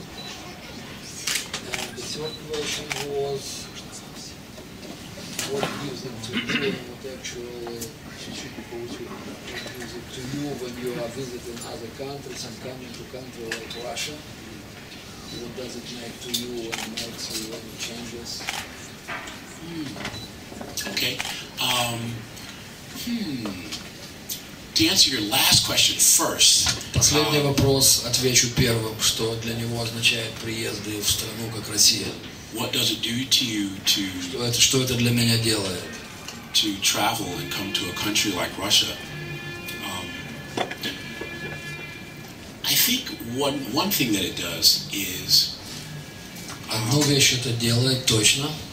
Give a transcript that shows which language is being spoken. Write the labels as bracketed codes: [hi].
[en] And the third question was, what music to you and what actually music to you when you are visiting other countries and coming to a country like Russia? What does it make to you and makes you any changes? Okay. To answer your last question first. [ru] Последний вопрос отвечу первым, что для него означает приезды в страну как Россия. [en] What does it do to you to [ru] что это для меня делает? [en] To travel and come to a country like Russia? I think one thing that it does is [ru] одну вещь это делает точно.